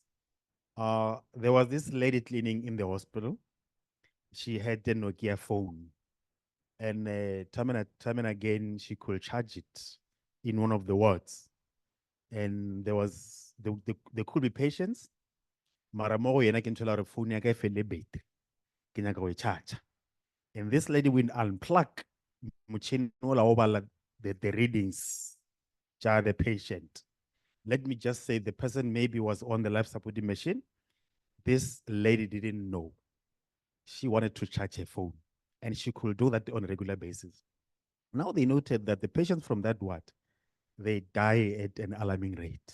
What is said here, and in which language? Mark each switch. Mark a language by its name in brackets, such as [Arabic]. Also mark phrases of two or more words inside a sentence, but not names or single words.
[English] There was this lady cleaning in the hospital. She had a Nokia phone. And time and again, she could charge it in one of the wards. And there could be patients. [Northern Sotho] Maramogo yena ke nthola re phone ya ka e felle battery. Ke nyaka go e charge. [English] And this lady will unplug [Northern Sotho] motšhini ola o bala [English] the readings to the patient. Let me just say the person maybe was on the life supporting machine. This lady didn't know. She wanted to charge her phone, and she could do that on a regular basis. Now they noted that the patients from that ward, they die at an alarming rate.